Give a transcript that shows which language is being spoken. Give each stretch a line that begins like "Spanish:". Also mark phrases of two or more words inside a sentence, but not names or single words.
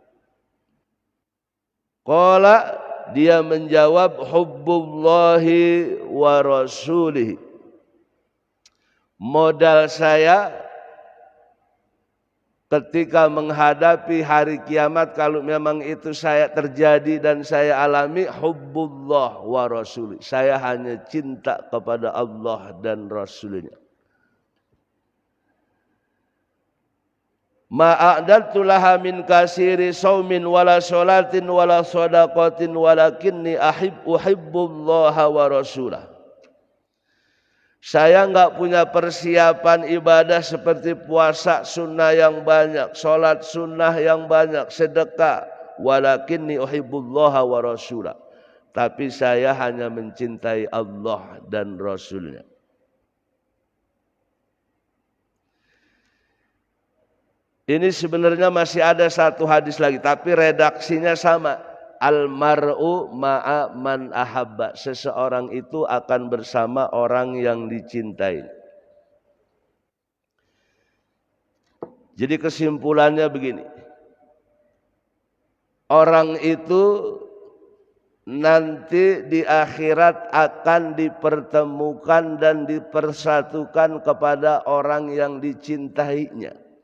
Indonesian: Qala, dia menjawab,
Arabic: حب الله ورسوله,
Indonesian: modal saya ketika menghadapi hari kiamat, kalau memang itu saya terjadi dan saya alami,
Arabic: حب الله ورسولي,
Indonesian: saya hanya cinta kepada Allah dan Rasulnya.
Arabic: ما أعددت لها من كثير صوم ولا صلاة ولا صدقة ولكني أحب الله ورسوله.
Indonesian: Saya enggak punya persiapan ibadah seperti puasa sunnah yang banyak, sholat sunnah yang banyak, sedekah,
Arabic: ولكني أحب الله ورسوله,
Indonesian: tapi saya hanya mencintai Allah dan Rasulnya. Ini sebenarnya masih ada 1 hadis lagi, tapi redaksinya sama.
Arabic: المرء مع من أحب,
Indonesian: seseorang itu akan bersama orang yang dicintai. Jadi kesimpulannya begini. Orang itu nanti di akhirat akan dipertemukan dan dipersatukan kepada orang yang dicintainya.